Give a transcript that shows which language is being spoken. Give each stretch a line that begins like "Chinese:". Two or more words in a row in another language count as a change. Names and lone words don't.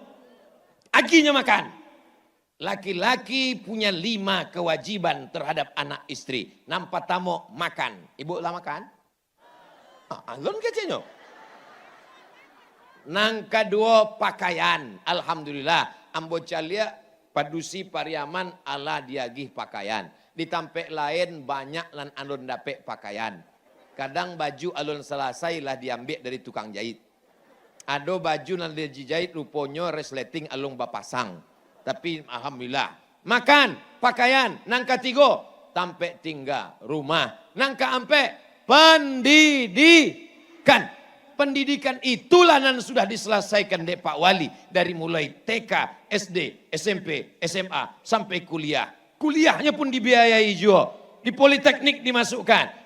Indonesian: Aginya makan. Laki-laki punya 5 kewajiban terhadap anak istri.
Minangkabau: Nampak tamu makan. Ibu lah makan? Alon kecilnya. Nang kedua pakaian. Alhamdulillah. Ambo calia padusi Pariaman ala diagih pakaian. Di tampek lain banyak lan alun dapek pakaian. Kadang baju alun selesai lah diambil dari tukang jahit. Ada baju nan dijahit rupanya resleting alun bapasang.
Indonesian: Tapi alhamdulillah. Makan, pakaian.
Minangkabau: Nang ketiga, tampek tinggal rumah. Nang keempat, pendidikan.
Indonesian: Pendidikan itulah yang sudah diselesaikan oleh Pak Wali. Dari mulai TK, SD, SMP, SMA, sampai kuliah. Kuliahnya pun dibiayai juga. Di Politeknik dimasukkan.